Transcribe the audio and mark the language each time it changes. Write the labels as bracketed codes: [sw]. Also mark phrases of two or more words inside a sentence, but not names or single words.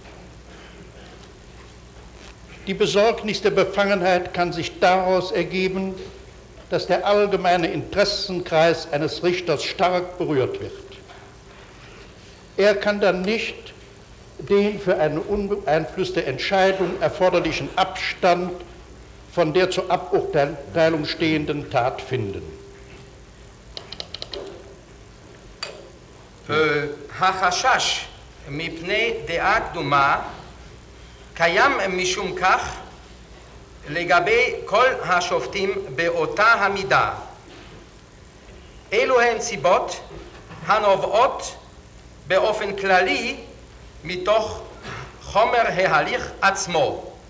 [de] Die Besorgnis der Befangenheit kann sich daraus ergeben, dass der allgemeine Interessenkreis eines Richters stark berührt wird. Er kann dann nicht den für eine unbeeinflusste Entscheidung erforderlichen Abstand von der zur Aburteilung stehenden Tat finden. [he] החשש מפני דעה קדומה קיים משום כך לגבי כל השופטים באותה המידה. אלו הן סיבות הנובעות באופן כללי מתוך חומר ההליך עצמו.